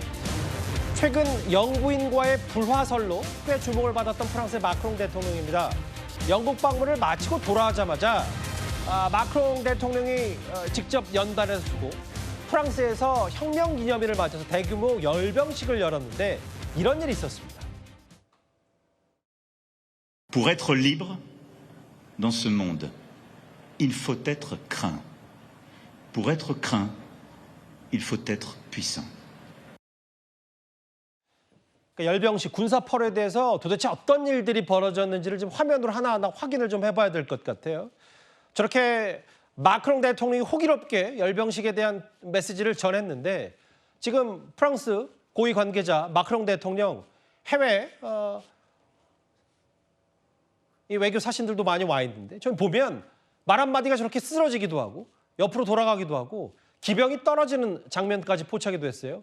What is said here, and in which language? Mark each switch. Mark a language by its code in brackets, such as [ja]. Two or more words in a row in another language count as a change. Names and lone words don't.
[ko] 최근 영부인과의 불화설로 꽤 주목을 받았던 프랑스의 마크롱 대통령입니다. 영국 방문을 마치고 돌아오자마자 마크롱 대통령이 직접 연단을 주고 프랑스에서 혁명기념일을 맞아서 대규모 열병식을 열었는데 이런 일이 있었습니다. [fr] Pour être libre dans ce monde, il faut être craint. Pour être craint, il faut être puissant. [ko] 열병식 군사 퍼레이드에서 도대체 어떤 일들이 벌어졌는지를 좀 화면으로 하나하나 확인을 좀 해봐야 될 것 같아요. 저렇게 마크롱 대통령이 호기롭게 열병식에 대한 메시지를 전했는데 지금 프랑스 고위 관계자 마크롱 대통령 해외 이 외교 사신들도 많이 와 있는데 좀 보면 말 한마디가 저렇게 쓰러지기도 하고 옆으로 돌아가기도 하고 기병이 떨어지는 장면까지 포착이 됐어요.